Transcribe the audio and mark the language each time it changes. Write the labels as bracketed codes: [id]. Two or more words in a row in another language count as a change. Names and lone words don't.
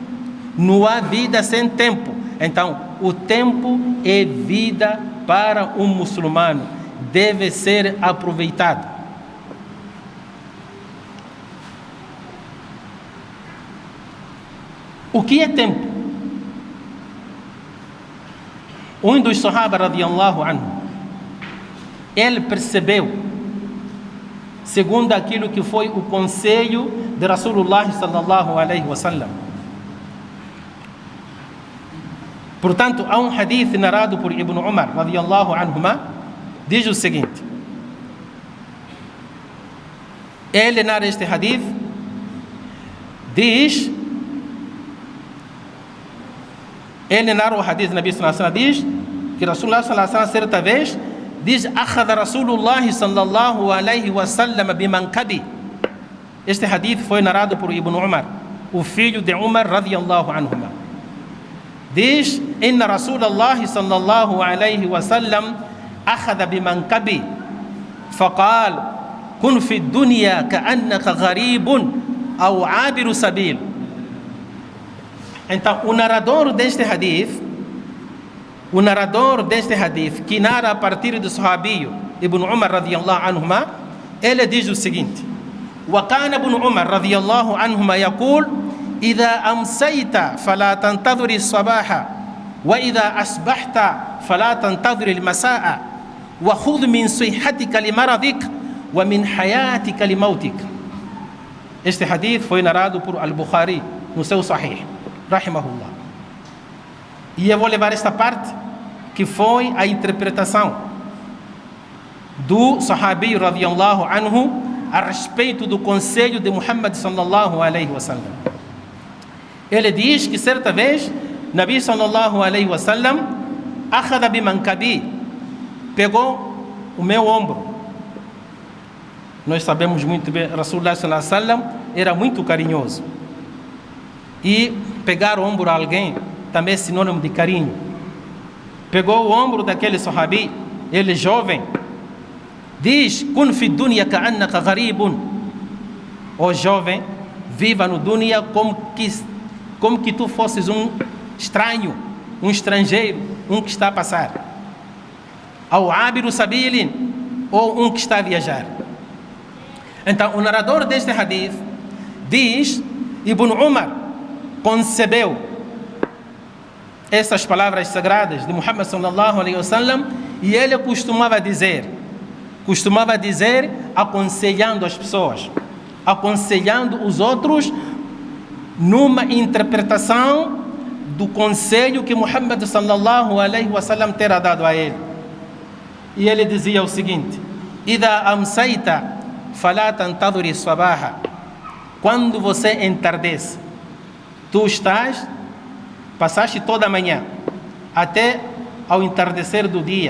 [pt] Então, o tempo é vida para um muçulmano, deve ser aproveitado. O que é tempo? Um dos Sahaba [ar] رضي الله عنه, [pt] ele percebeu, segundo aquilo que foi o conselho de [ar] رسول الله صلى الله عليه وسلم. [pt] Portanto, há um hadith narrado por Ibn Umar [ar] رضي الله عنهما, [pt] diz o seguinte: ele narra este hadith, ele narra o hadith do [ar] النبي صلى الله عليه وسلم, [pt] diz que [ar] رسول الله صلى الله عليه وسلم [pt] certa vez diz: [ar] أخذ رسول الله صلى الله عليه وسلم بمنكبي. [pt] Este hadith foi narrado por Ibn Umar, o filho de Umar [ar] رضي الله عنهما. [pt] Diz: [ar] إن رسول الله صلى الله عليه وسلم أخذ بمنكبي فقال كن في الدنيا كأنك غريب أو عابر سبيل. [pt] Então, o narrador deste hadith, que narra a partir do sahabio Ibn Umar [ar] رضي الله عنهما, [pt] ele diz o seguinte: [ar] وكان ابن عمر رضي الله عنهما يقول إذا أمسيت فلا تنتظر الصباح وإذا أصبحت فلا تنتظر المساء وخذ من صحتك لمرضك ومن حياتك لموتك. [pt] Este hadith foi narrado por Al-Bukhari no seu Sahih. rahimahullah. E eu vou levar esta parte, que foi a interpretação do sahabi [ar] رضي الله عنه [pt] a respeito do conselho de Muhammad [ar] صلى الله عليه وسلم. [pt] Ele diz que certa vez Nabi [ar] صلى الله عليه وسلم أخذ بمنكبي, [pt] pegou o meu ombro. Nós sabemos muito bem, [ar] رسول الله صلى الله عليه وسلم [pt] era muito carinhoso. E pegar o ombro a alguém também é sinônimo de carinho. Pegou o ombro daquele sahabi, ele jovem, diz: [ar] كن في الدنيا كأنك غريب. [pt] Ó jovem, viva no dunya como que tu fosses um estranho, um estrangeiro, um que está a passar. Ao [ar] عابر سبيل, [pt] ou um que está a viajar. Então, o narrador deste hadith diz: Ibn Umar concebeu essas palavras sagradas de Muhammad [ar] صلى الله عليه وسلم, [pt] e ele costumava dizer, aconselhando as pessoas, aconselhando os outros numa interpretação do conselho que Muhammad [ar] صلى الله عليه وسلم [pt] terá dado a ele. E ele dizia o seguinte: [ar] إذا أمسيت فلا تنتظر الصباح. [pt] Quando você entardece, tu passaste toda a manhã até ao entardecer do dia.